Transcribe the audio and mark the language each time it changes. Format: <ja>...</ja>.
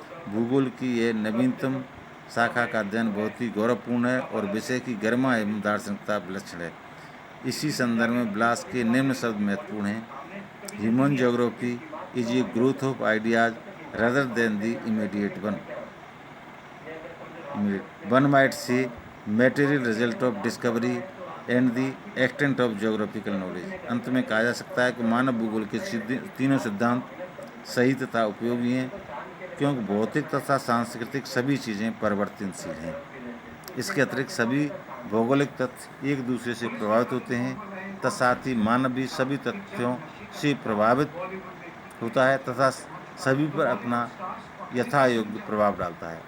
<hi>भूगोल की यह नवीनतम शाखा का अध्ययन बहुत ही गौरवपूर्ण है और विषय की गरिमा एवं दार्शनिकता विलक्षण है। इसी संदर्भ में ब्लास के निम्न शब्द महत्वपूर्ण हैं।</hi> <en>Human geography is a growth of ideas rather than the immediate one. One might say material result of discovery and the extent of geographical knowledge.</en> <hi>अंत में कहा जा सकता है कि मानव भूगोल के तीनों सिद्धांत सही तथा उपयोगी हैं, क्योंकि भौतिक तथा सांस्कृतिक सभी चीज़ें परिवर्तनशील हैं। इसके अतिरिक्त सभी भौगोलिक तथ्य एक दूसरे से प्रभावित होते हैं तथा साथ ही मानव भी सभी तथ्यों से प्रभावित होता है तथा सभी पर अपना यथायोग्य प्रभाव डालता है।</hi>